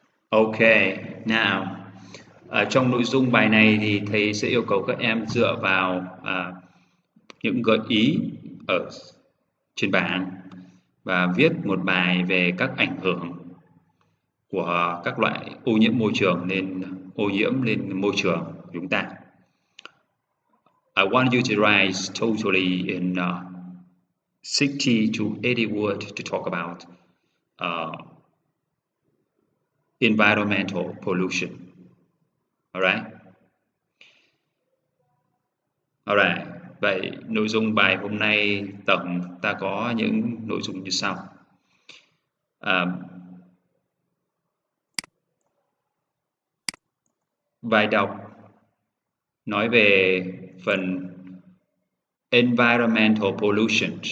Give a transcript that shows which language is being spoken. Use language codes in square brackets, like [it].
[en] Okay, now [vi] ở trong nội dung bài này thì thầy sẽ yêu cầu các em dựa vào những gợi ý ở trên bảng và viết một bài về các ảnh hưởng của các loại ô nhiễm môi trường lên môi trường của chúng ta. [en] I want you to write totally in 60 to 80 words to talk about environmental pollution. Alright? Alright. [vi] Vậy nội dung bài hôm nay tổng ta có những nội dung như sau. Bài đọc nói về phần environmental pollution.